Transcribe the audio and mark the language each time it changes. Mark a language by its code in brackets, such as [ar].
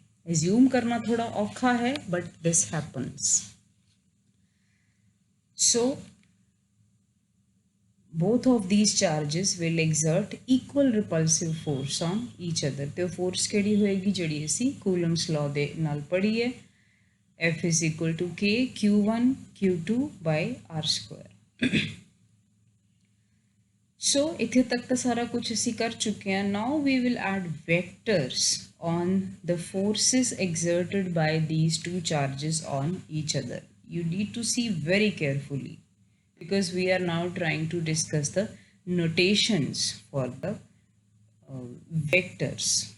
[pa] Assume करना थोड़ा औखा है [en] But this happens. So both of these charges will exert equal repulsive force on each other। [pa] तो force केड़ी होएगी जिहड़ी असी Coulomb's law दे नाल पढ़ी है, [en] F is equal to K Q1 Q2 by R square। [pa] so इत्थे तक तो सारा कुछ असी कर चुके हैं। [en] now we will add vectors on the forces exerted by these two charges on each other। you need to see very carefully because we are now trying to discuss the notations for the vectors।